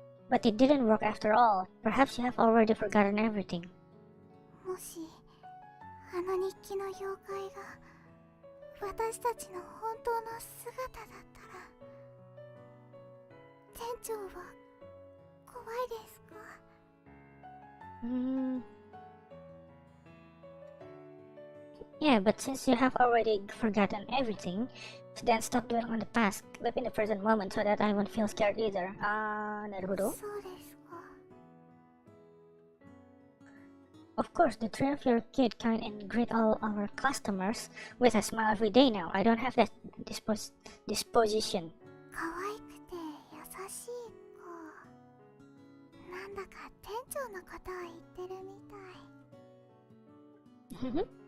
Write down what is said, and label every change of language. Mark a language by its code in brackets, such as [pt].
[en] But it didn't work after all. Perhaps you have already forgotten everything. [ja] もしあの日記の妖怪が私たちの本当の姿だったら、店長は怖いですか？ [en] Yeah, but since you have already forgotten everything, then stop dwelling on the past. Live in the present moment so that I won't feel scared either. [ja] なるほど。そうですか。 [en] Of course, the three of your kid kind and greet all our customers with a smile every day now. I don't have that disposition. [ja] 可愛くて優しい子。なんだか店長のことを言ってるみたい。